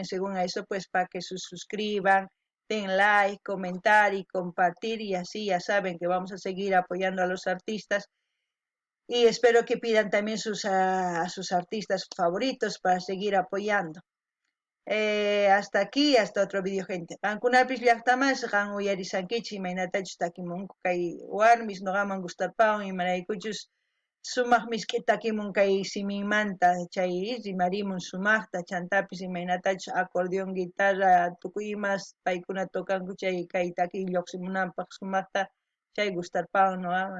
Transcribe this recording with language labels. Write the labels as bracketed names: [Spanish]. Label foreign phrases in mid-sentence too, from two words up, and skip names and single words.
[Spanish] Según eso, pues para que se suscriban, den like, comentar y compartir, y así ya saben que vamos a seguir apoyando a los artistas, y espero que pidan también a sus artistas favoritos para seguir apoyando. Hasta aquí, hasta otro video, gente. [Quechua] Qankunapis llaqtamas qan uyarisankichis imaynatachus takimunku kay warmis noqaman gustarpawan imaraykuchus sumaq misk'i takimun kay simimanta, chay rimarimun sumaqta chantapis imaynatachus acordeón, guitarra, tukuy imas paykuna tokanku chay kay takiy lluqsimunanpaq sumaqta, chay gustarpawan noqaman.